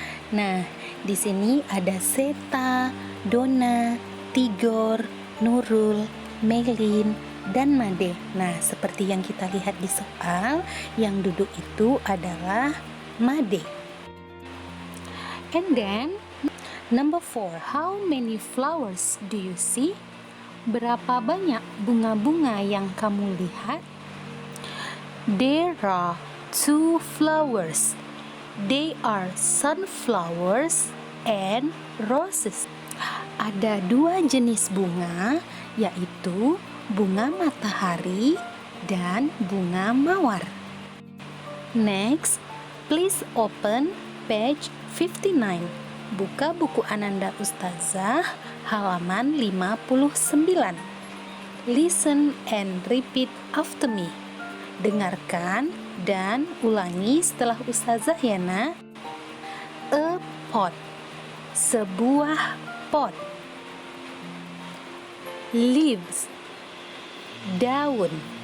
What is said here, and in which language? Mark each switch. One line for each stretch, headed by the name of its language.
Indonesian: Nah, di sini ada Seta, Dona, Tigor, Nurul, Melin, dan Made. Nah, seperti yang kita lihat di soal, yang duduk itu adalah Made.
English: And then, number 4. How many flowers do you see?
Indonesian: Berapa banyak bunga-bunga yang kamu lihat?
English: There are 2 flowers. They are sunflowers and roses.
Indonesian: Ada 2 jenis bunga, yaitu bunga matahari dan bunga mawar.
English: Next, please open page 59.
Indonesian: Buka buku Ananda Ustazah halaman 59.
English: Listen and repeat after me.
Indonesian: Dengarkan dan ulangi setelah Ustazah ya nak.
English: A pot.
Indonesian: Sebuah pot.
English: Leaves.
Indonesian: Daun.